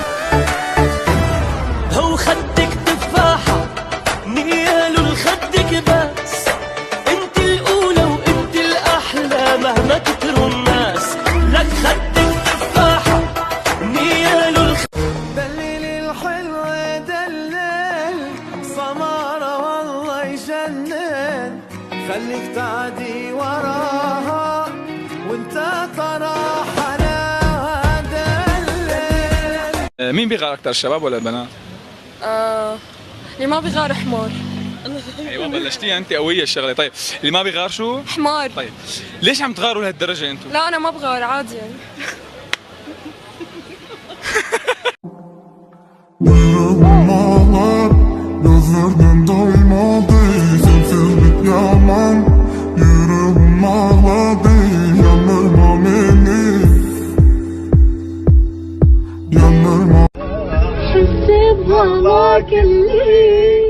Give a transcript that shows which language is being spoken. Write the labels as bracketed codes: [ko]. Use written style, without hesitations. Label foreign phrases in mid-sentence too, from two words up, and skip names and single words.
[ar] هو خدك تفاحة نياله لخدك بس انت الاولى وانت الاحلى مهما كتروا الناس لك خدك تفاحة نياله دليلي الحلوة دلل سمارة والله يجنن خليك تعدي وراها وانت طراحة مين بيغار أكتر الشباب ولا البنات؟ اللي ما بيغار حمار. ايوه بلشتيها انت قويه الشغله. طيب اللي ما بيغار شو؟ حمار. طيب ليش عم تغاروا لهالدرجه انتم؟ لا انا ما بغار عادي يعني. [tr] Gözlerden doymadı, sensizlik yalan. Yüreğim ağladı, yanırma beni. Yanırma. [ar] حسي بهواك اللي